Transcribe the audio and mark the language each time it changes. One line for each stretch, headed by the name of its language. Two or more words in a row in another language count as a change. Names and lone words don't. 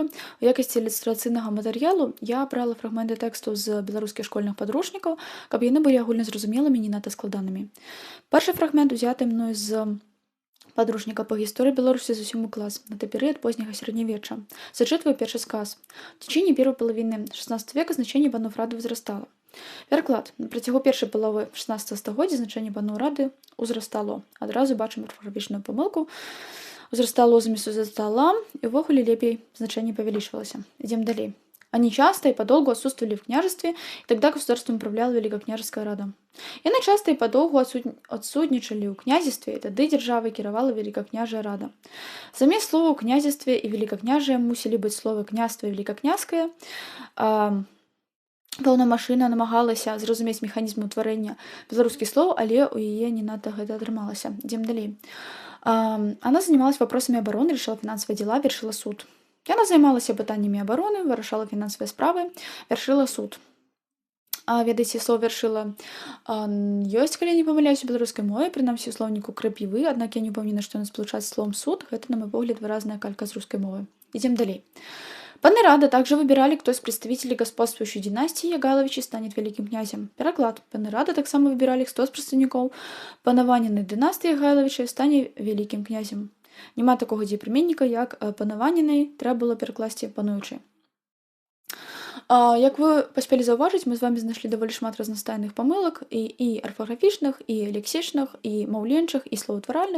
Belarusian: У якасці ілюстрацыйнага матэрыялу я брала фрагменты тэксту з беларускіх школьных падручнікаў, каб яны былі агульназразумелымі, не надта складанымі. Першы фрагмент узяты мною з падручніка па гісторыі Беларусі за 7 клас, гэта перыяд позняга сярэднявечча. Зачытваю першы сказ.
Russian: В течение первой половины XVI века значение панов рады возрастало.
Belarusian: Пераклад. На працягу першай паловы 16 стагоддзя значэнне паноў рады ўзрастало. Адразу бачым арфаграфічную памылку. Узрастало заместо застала, і ўвогуле лепей значэнне павялічвалася. Ідзем далей.
Russian: Они часто и подолгу отсутствовали в княжестве, и тогда государством управляла Великокняжеская рада.
Belarusian: Яны
Russian: часто и подолгу
Belarusian: отсутнічалі ў князівстве, і тады дзяржавай кіравала Великокняжая рада. Замест слова ў князівстве і великокняжие мусілі быць словы княства і великокняжскае. Пэўна машына намагалася зразумець механізм утварэння беларускіх слоў, але ў яе не надта гэта атрымалася. Ідзем далей.
Russian: Она занималась вопросами обороны, решала финансовые дела, вершила суд.
Belarusian: Яна займалася пытаннямі абароны, вырашала фінансавыя справы, вяршыла суд. Ведаеце, слово вяршыла ёсць, калі я не памыляюсь, у беларускай мове, прынамсі ў слоўніку крапівы, аднак я не ўпэўнена, што яно спалучаць з словом суд. Гэта, на мой погляд, выразная калька з рускай мовы.
Russian: Идем далей. Паны рады также выбирали, кто из представителей господствующей династии Ягайловичей станет великим князем. Пераклад.
Belarusian: Паны рады таксама выбирали,
Russian: кто из
Belarusian: представников панаваненай династии Ягайловичей стане великим князем. Нема такого дзеепрыменніка, як панаваненай, трэба было перакласці пануючы. Як вы паспелі заўважыць, мы з вами знайшлі даволі шмат разнастайных памылак і арфаграфічных, і лексічных, і маўленчых, і словаўтваральных.